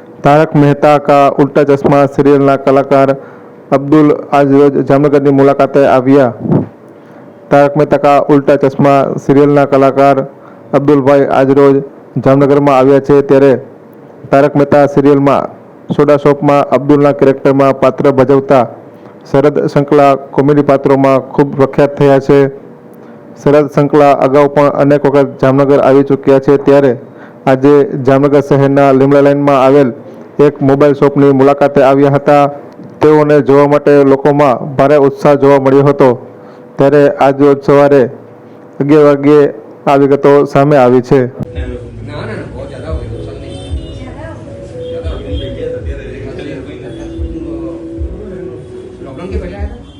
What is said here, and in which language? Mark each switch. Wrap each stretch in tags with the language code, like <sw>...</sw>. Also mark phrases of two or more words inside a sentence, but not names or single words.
<gu>તારક મહેતા કા ઉલ્ટા ચશ્મા સિરિયલના કલાકાર અબ્દુલ આજ રોજ જામનગરની મુલાકાતે આવ્યા। તારક મહેતા કા ઉલ્ટા ચશ્મા સિરિયલના કલાકાર અબ્દુલભાઈ આજ રોજ જામનગરમાં આવ્યા છે। ત્યારે તારક મહેતા સિરિયલમાં સોડા શોપમાં અબ્દુલના કેરેક્ટરમાં પાત્ર ભજવતા શરદ સંકલા કોમેડી પાત્રોમાં ખૂબ પ્રખ્યાત થયા છે। શરદ સંકલા અગાઉ પણ અનેક વખત જામનગર આવી ચૂક્યા છે। ત્યારે આજે જામનગર શહેરના લીમડા લાઇનમાં આવેલ એક મોબાઈલ શોપની મુલાકાતે આવ્યા હતા। તેઓને જોવા માટે લોકોમાં ભારે ઉત્સાહ જોવા મળ્યો હતો। ત્યારે આજ રોજ સવારે 11 વાગ્યે આ વિગતો સામે આવી છે।</gu> <hi>लॉकडाउन के पहले आया था।</hi>